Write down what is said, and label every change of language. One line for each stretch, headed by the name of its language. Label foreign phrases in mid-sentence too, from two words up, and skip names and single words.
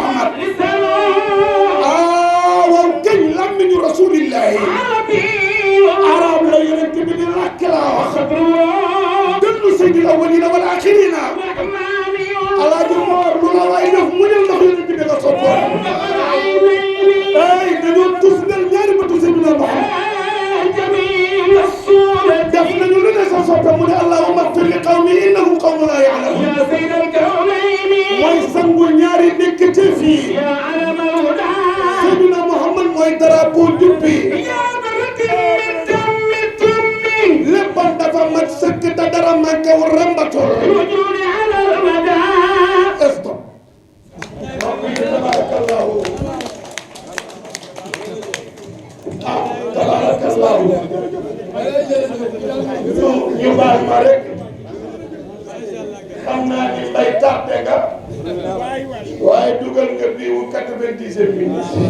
Wolof: waaw kañ làmmiñu rasulillahi arab la yonent bi di làkk laa wax dënnu
Arabic: سيد الأولين والآخرين
Wolof: alaaji Moor lu la waay def mu ñëw ndax yonent bi nga soppoon ay dañoo tus nel ñaari bëtu Seydina Muhammad def nañu lu ne sa soppe mu ne
Arabic: اللهم اغفر لقومي إنهم قوم لا يعلمون. يا سيد الكونين
Wolof: mooy sangu ñaari nekkite fii.
Arabic: يا علم الهدى
Wolof: Seydina Muhammad mooy drapeau jubbi.
Arabic: يا بركة من تمي
Wolof: léppam dafa mat sëkk te dara manqué wu rembatul.
Arabic: وجود على المدى
Wolof: stop. tabarakallahu. tabarakallahu. ñu baal ma rek. xam naa ni mbay tardé nga. waaye dugal nga bii wu 90 minutes.